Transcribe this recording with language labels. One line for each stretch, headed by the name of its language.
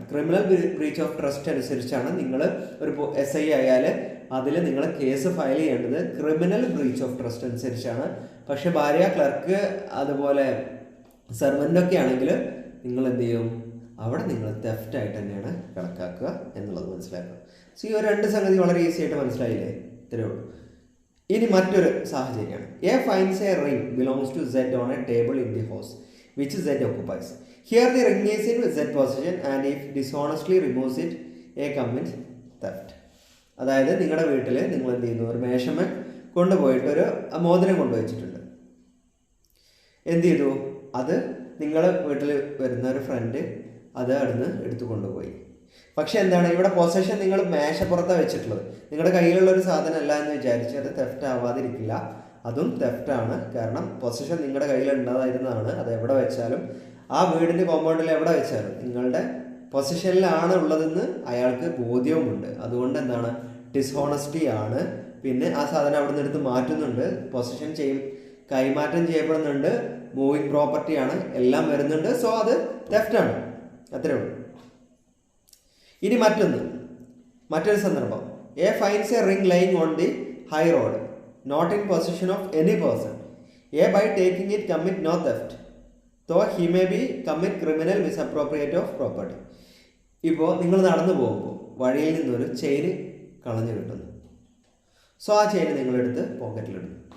Malayalam: Criminal breach of trust അനുസരിച്ചാണ് നിങ്ങൾ ഒരു SI ആയാൽ അതിൽ നിങ്ങൾ കേസ് ഫയൽ ചെയ്യേണ്ടത് ക്രിമിനൽ ബ്രീച്ച് ഓഫ് ട്രസ്റ്റ് അനുസരിച്ചാണ്. പക്ഷെ ഭാര്യ, ക്ലർക്ക്, അതുപോലെ സെർവൻ്റൊക്കെ ആണെങ്കിൽ നിങ്ങൾ എന്ത് ചെയ്യും, അവിടെ നിങ്ങൾ തെഫ്റ്റ് ആയിട്ട് തന്നെയാണ് കണക്കാക്കുക എന്നുള്ളത് മനസ്സിലാക്കുക. സോ ഈ 2 സംഗതി വളരെ ഈസി ആയിട്ട് മനസ്സിലായില്ലേ? ഇത്രയേ ഉള്ളൂ. ഇനി മറ്റൊരു സാഹചര്യമാണ്.
English: A finds a ring belongs to Z on a table in the house which Z occupies. Here the ring is in Z possession and if dishonestly removes it, A commits theft.
Malayalam: അതായത് നിങ്ങളുടെ വീട്ടിൽ നിങ്ങൾ എന്ത് ചെയ്യുന്നു, ഒരു മേശമ കൊണ്ടുപോയിട്ട് ഒരു മോതിരം കൊണ്ടുവച്ചിട്ടുണ്ട്. എന്ത് ചെയ്തു, അത് നിങ്ങളുടെ വീട്ടിൽ വരുന്ന ഒരു ഫ്രണ്ട് അത് അവിടുന്ന് എടുത്തു കൊണ്ടുപോയി. പക്ഷെ എന്താണ്, ഇവിടെ പൊസഷൻ നിങ്ങൾ മേശപ്പുറത്താണ് വെച്ചിട്ടുള്ളത്. നിങ്ങളുടെ കയ്യിലുള്ള ഒരു സാധനം അല്ല എന്ന് വിചാരിച്ച് അത് തെഫ്റ്റ് ആവാതിരിക്കില്ല. അതും തെഫ്റ്റാണ്. കാരണം പൊസഷൻ നിങ്ങളുടെ കയ്യിൽ ഉണ്ടായിരുന്നതാണ്. അത് എവിടെ വെച്ചാലും, ആ വീടിൻ്റെ കോമ്പൗണ്ടിൽ എവിടെ വെച്ചാലും നിങ്ങളുടെ പൊസിഷനിലാണ് ഉള്ളതെന്ന് അയാൾക്ക് ബോധ്യവുമുണ്ട്. അതുകൊണ്ട് എന്താണ്, ഡിസ്ഹോണസ്റ്റി ആണ്. പിന്നെ ആ സാധനം അവിടെ നിന്ന് എടുത്ത് മാറ്റുന്നുണ്ട്, പൊസിഷൻ കൈമാറ്റം ചെയ്യപ്പെടുന്നുണ്ട്, മൂവിങ് പ്രോപ്പർട്ടിയാണ്, എല്ലാം വരുന്നുണ്ട്. സോ അത് തെഫ്റ്റാണ്. അത്രേ ഉള്ളൂ. ഇനി മറ്റൊരു സന്ദർഭം.
English: A finds a ring lying on the high road not in possession of any person. A by taking it commit no theft, though he may be commit criminal misappropriate of property.
Malayalam: ഇപ്പോൾ നിങ്ങൾ നടന്നു പോകുമ്പോൾ വഴിയിൽ നിന്നൊരു ചെയിന് കളഞ്ഞു കിട്ടുന്നു. So ആ ചെയിന് നിങ്ങളെടുത്ത് പോക്കറ്റിലിടുന്നു.